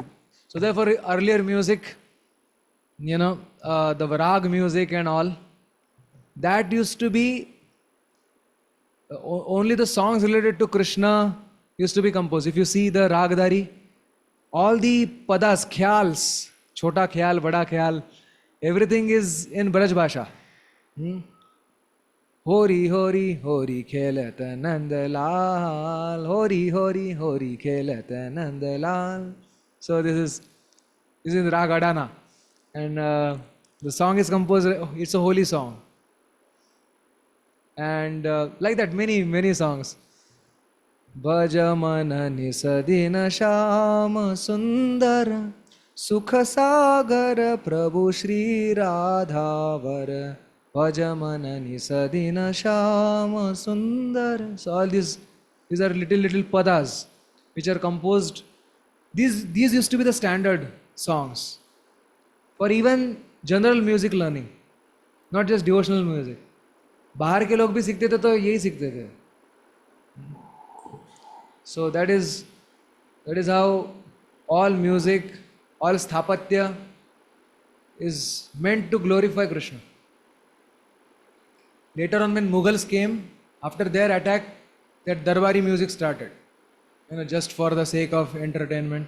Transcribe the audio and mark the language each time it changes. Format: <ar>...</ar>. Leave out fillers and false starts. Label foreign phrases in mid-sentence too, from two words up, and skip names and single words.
<en>So therefore, earlier music, the Varag music and all, that used to be only the songs related to Krishna used to be composed. If you see the Ragdari, all the padas, khyals,</en> <hi>छोटा ख्याल, बड़ा ख्याल,</hi> <en>everything is in Braj Bhasha.</en> <bra>होरी, होरी, होरी, खेलत नंदलाल. होरी, होरी, होरी, खेलत नंदलाल.</bra> <en>So this is in Rag Adana. And the song is composed, it's a holy song. And like that, many songs.</en> <bra>भजमन निसदिन श्याम सुंदर सुख सागर प्रभु श्री राधावर. भजमन निसदिन श्याम सुंदर.</bra> <en>So all these are little padas which are composed. These used to be the standard songs for even general music learning, not just devotional music.</en> <hi>बाहर के लोग भी सीखते थे तो यही सीखते थे.</hi> <en>So that is how all music, all sthapatya is meant to glorify Krishna. Later on, when Mughals came, after their attack, that Darbari music started, just for the sake of entertainment.</en>